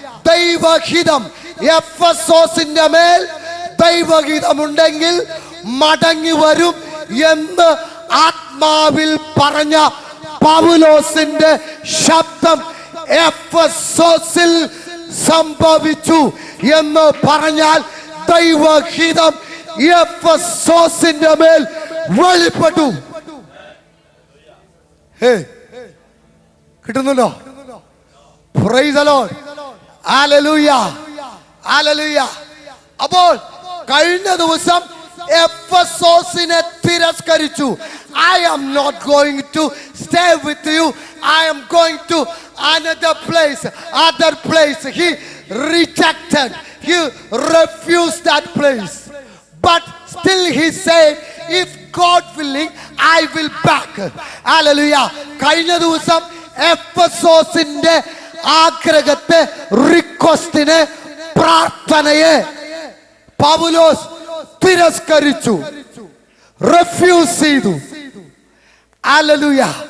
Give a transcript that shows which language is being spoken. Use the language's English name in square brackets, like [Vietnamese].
[Malayalam] ദൈവഹിതം എഫെസോസിന്റെ മേൽ ദൈവഹിതമുണ്ടെങ്കിൽ മടങ്ങി വരും എന്ന് ആത്മാവിൽ പറഞ്ഞ പൗലോസിന്റെ ശബ്ദം എഫെസോസിൽ സംഭവിച്ചു എന്ന് പറഞ്ഞാൽ ദൈവഹിതം എഫെസോസിന്റെ മേൽ വെളിപ്പെട്ടു. കിട്ടുന്നുണ്ടോ? [English] Praise the Lord. Hallelujah. Hallelujah. [Malayalam] അപ്പോൾ കഴിഞ്ഞ ദിവസം എഫെസോസിനെ തിരസ്കരിച്ചു. [English] I am not going to stay with you. I am going to another place. He rejected. He refused that place. But still he said, if God willing, I will back. Hallelujah. [Malayalam] കഴിഞ്ഞ ദിവസം എഫെസോസിന്റെ ആഗ്രഹത്തെ, റിക്വസ്റ്റിനെ, പ്രാർത്ഥനയെ പൗലോസ് തിരസ്കരിച്ചു, refuse ചെയ്തു. Hallelujah.